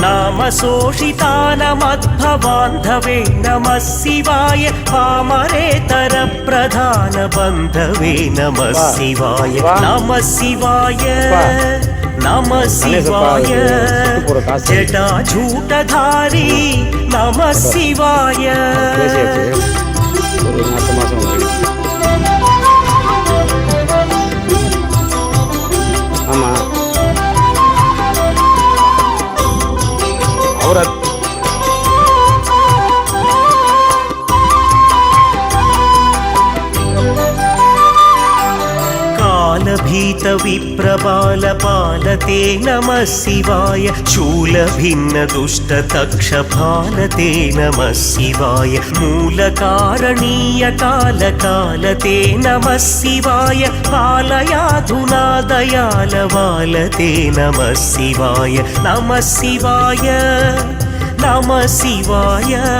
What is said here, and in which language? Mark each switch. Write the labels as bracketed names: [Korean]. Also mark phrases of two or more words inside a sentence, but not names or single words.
[Sanskrit] नामशोषितानमद्भवान्धवे नमः शिवाय पामरेतर प्रधान बन्धवे नमः शिवाय नमः शिवाय नमः शिवाय जटाजूटधारी नमः शिवाय [Tamil] அடுத்த மாதம் ஆமாம் அவரை [Sanskrit] भीत विप्रबाल पालते नमः शिवाय शूलभिन्न दुष्ट तक्षपालते नमः शिवाय मूलकारणीय कालकालते नमः शिवाय पालयाधुना दयाल बालते नमः शिवाय नमः शिवाय नमः शिवाय